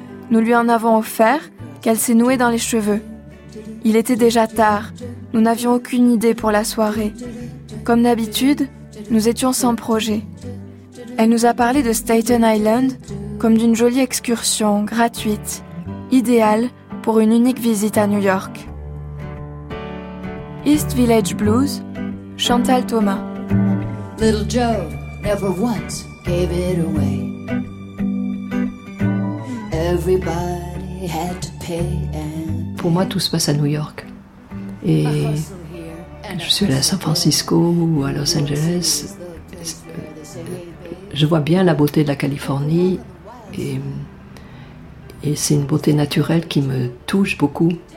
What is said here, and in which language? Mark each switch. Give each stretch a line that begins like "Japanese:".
French: Nous lui en avons offert, qu'elle s'est nouée dans les cheveux. Il était déjà tard, nous n'avions aucune idée pour la soirée. Comme d'habitude, nous étions sans projet. Elle nous a parlé de Staten Island comme d'une jolie excursion gratuite, idéale pour une unique visite à New York.
English: East Village Blues, Chantal Thomas. Little Joe never once gave it away. Everybody had to pay and...
French: Pour moi, tout se passe à New York. Et je suis allée à San Francisco ou à Los Angeles. Je vois bien la beauté de la Californie et c'est une beauté naturelle qui me touche beaucoup.